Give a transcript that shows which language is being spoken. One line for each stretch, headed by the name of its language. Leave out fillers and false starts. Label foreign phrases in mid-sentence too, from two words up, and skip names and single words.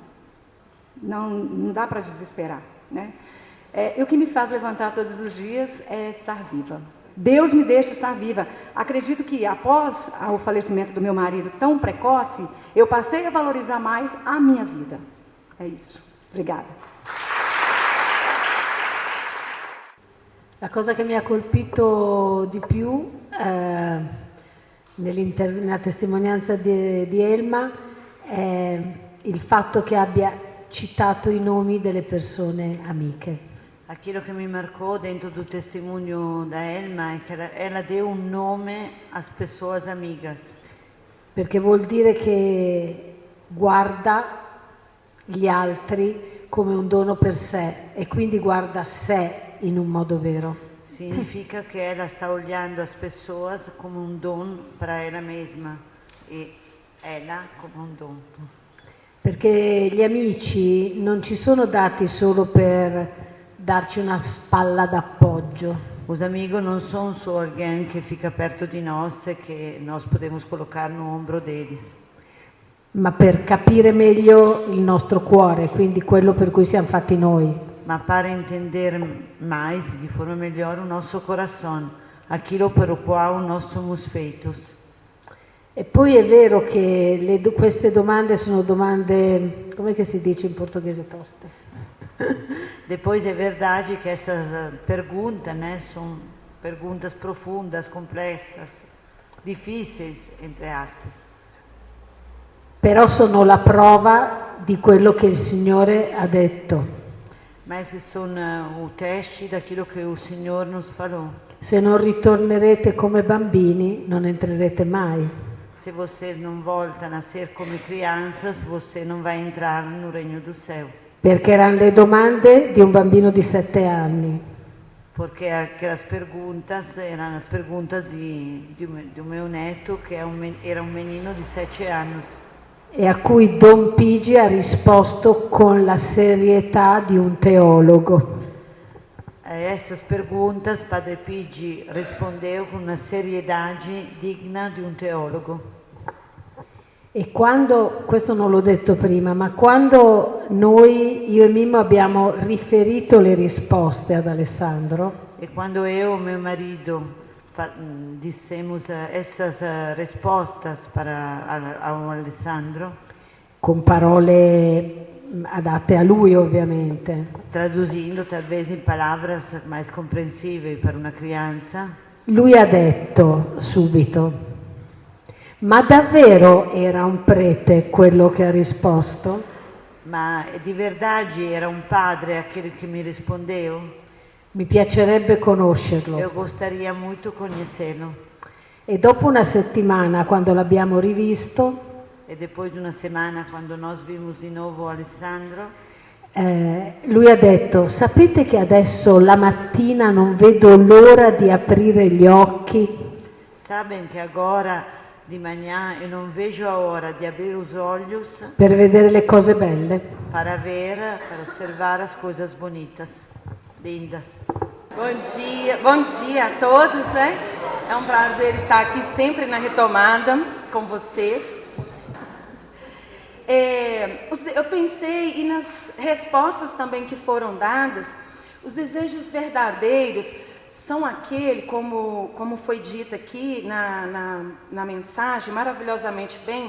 Portuguese: Não dá para desesperar, né? E o que me faz levantar todos os dias é estar viva. Deus me deixa estar viva. Acredito que após o falecimento do meu marido tão precoce, eu passei a valorizar mais a minha vida. É isso. Obrigada.
Italian: La cosa che mi ha colpito di più nella testimonianza di Elma è il fatto che abbia citato i nomi delle persone amiche.
Portuguese: Aquilo que me marcou dentro do testemunho da Elma é que ela deu um nome às pessoas amigas.
Italian: Perché vuol dire che guarda gli altri come un dono per sé e quindi guarda sé in un modo vero.
Portuguese: Significa che ela sta olhando as pessoas como um dom para ela mesma e ela
Italian: come un
Portuguese: dom.
Italian: Perché gli amici non ci sono dati solo per darci una spalla d'appoggio.
Portuguese: Os amigos não são só alguém que fica perto de nós e que nós podemos colocar no ombro deles.
Italian: Ma per capire meglio il nostro cuore, quindi quello per cui siamo fatti noi.
Portuguese: Ma para entender mais, de forma melhor, o nosso coração, aquilo per o qual nós somos feitos.
Italian: E poi è vero che queste domande sono domande, come che si dice in portoghese, toste?
Portuguese: Depois é verdade que essas perguntas, né, são perguntas profundas, complexas, difíceis, entre aspas.
Italian: Però sono la prova di quello che il Signore ha detto.
Portuguese: Mas sono o teste daquilo che o Signore nos falou.
Italian: Se non ritornerete come bambini, non entrerete mai.
Portuguese: Se vocês não voltam a ser como crianças, você não vai entrar no reino do céu.
Italian: Perché erano le domande di un bambino di 7 anni.
Portuguese: porque aquelas perguntas eram as perguntas do meu neto, que era um menino de 7 anos.
Italian: E a cui Don Pigi ha risposto con la serietà di un teologo.
Portuguese: A essas perguntas, Padre Pigi rispondeu com uma seriedade digna
Italian: di un teologo. E quando, questo non l'ho detto prima, ma quando io e Mimmo abbiamo riferito le risposte ad Alessandro,
Portuguese: E quando eu e meu marido dissemos essas respostas ao Alessandro,
Italian: con parole adatte a lui ovviamente,
Portuguese: traduzindo talvez em palavras mais compreensíveis para uma criança,
Italian: lui ha detto subito: ma davvero era un prete quello che ha risposto?
Portuguese: ma di verdade era um padre aquele que me respondeu?
Italian: Mi piacerebbe conoscerlo.
Portuguese: Eu gostaria muito conhecê-lo.
Italian: E dopo una settimana, quando l'abbiamo rivisto,
Portuguese: E depois de uma semana, quando nós vimos de novo Alessandro,
Italian: lui ha detto: sapete che adesso la mattina non vedo l'ora di aprire gli occhi
Portuguese: sabem que agora de manhã eu não vejo a hora de abrir os olhos
Italian: per vedere le cose belle?
Portuguese: para observar as coisas bonitas, lindas. Bom dia a todos, né? É um prazer estar aqui sempre na retomada com vocês. Eu pensei, e nas respostas também que foram dadas, os desejos verdadeiros são aquele, como foi dito aqui na mensagem, maravilhosamente bem.